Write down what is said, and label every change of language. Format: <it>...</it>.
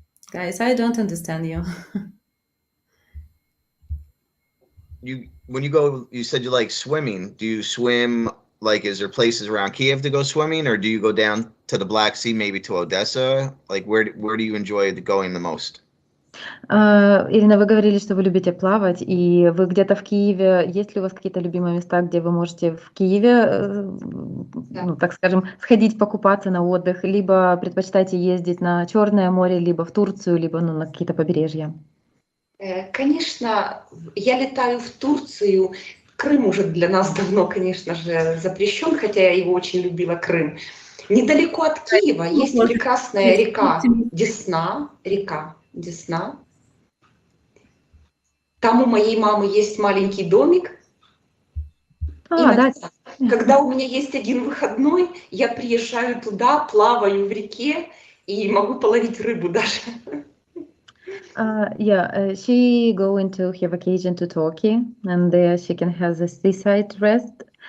<en>Guys, I don't understand you. When you go, you said you like swimming. Do you swim, like, is there places around Kiev to go swimming, or do you go down to the Black Sea, maybe to Odessa? Like, where do you enjoy going the most?</en> <ru>Ирина, вы говорили, что вы любите плавать, и вы где-то в Киеве. Есть ли у вас какие-то любимые места, где вы можете в Киеве, ну, так скажем, сходить покупаться на отдых, либо предпочитаете ездить на Черное море, либо в Турцию, либо на какие-то побережья? Конечно, я летаю в Турцию. Крым уже для нас давно, конечно же, запрещен, хотя я его очень любила, Крым. Недалеко от Киева есть прекрасная река Десна, Десна. Там у моей мамы есть маленький домик. Да. Когда у меня есть один выходной, я приезжаю туда, плаваю в реке и могу половить рыбу даже.</ru> <en>She going to her vacation to Turkey, and there she can have the seaside rest.</en>